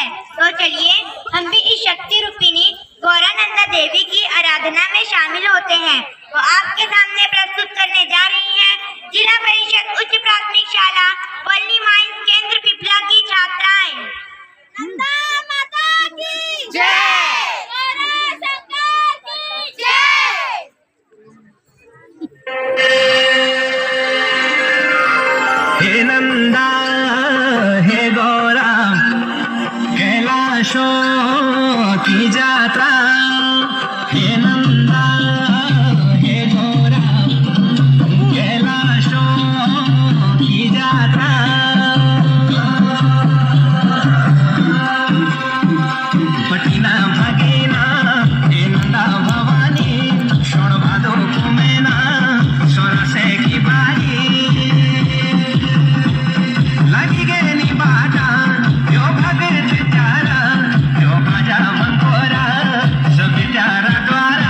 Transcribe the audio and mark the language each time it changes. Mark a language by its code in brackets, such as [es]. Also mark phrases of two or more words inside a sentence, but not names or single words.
[hi] तो चलिए हम भी इस शक्ति रूपिणी गौरानंदा देवी की आराधना में शामिल होते हैं। तो आपके सामने प्रस्तुत करने जा रही हैं जिला परिषद उच्च प्राथमिक शाला पल्ली माइंस केंद्र पिपला की छात्राएं। नंदा माता की जय। [gbm] हे नंदा हे गौरा कैलाशों की जात्रा। हे नंदा हे गौरा कैलाशों की जात्रा। पटिना भगीना हे नंदा भवानी शोण भादो कुमेना सोरा से की बाई लगी गेली बाटा यो भगत चारा यो माझा मंगोरा सविचारा द्वारा।